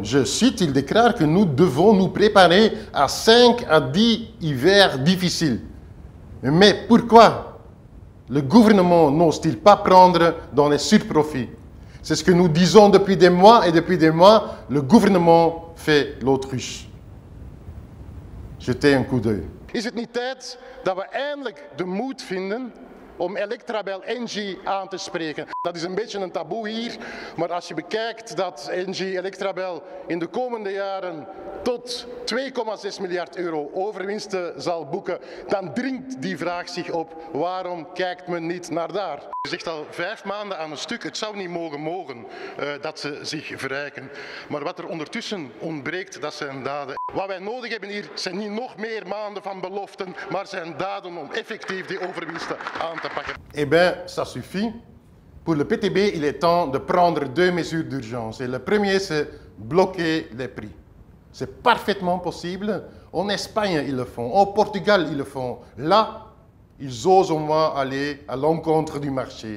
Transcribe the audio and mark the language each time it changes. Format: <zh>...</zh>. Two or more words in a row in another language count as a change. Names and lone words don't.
<fr>Je cite, il déclare que nous devons nous préparer à 5 à 10 hivers difficiles. Mais pourquoi le gouvernement n'ose-t-il pas prendre dans les surprofits? C'est ce que nous disons depuis des mois et depuis des mois, le gouvernement fait l'autruche. Jetez een coup d'œil.</fr> <nl>Is het niet tijd dat we eindelijk de moed vinden om Electrabel Engie aan te spreken? Dat is een beetje een taboe hier, maar als je bekijkt dat Engie Electrabel in de komende jaren tot 2,6 miljard euro overwinsten zal boeken, dan dringt die vraag zich op, waarom kijkt men niet naar daar? Je zegt al 5 maanden aan een stuk, het zou niet mogen dat ze zich verrijken. Maar wat er ondertussen ontbreekt, dat zijn daden. Wat wij nodig hebben hier zijn niet nog meer maanden van beloften, maar zijn daden om effectief die overwinsten aan te pakken.</nl> <fr>Eh bien, ça suffit. Pour le PTB, il est temps de prendre 2 mesures d'urgence. Et le premier, c'est bloquer les prix. C'est parfaitement possible. En Espagne, ils le font. Au Portugal, ils le font. Là, ils osent au moins aller à l'encontre du marché.</fr>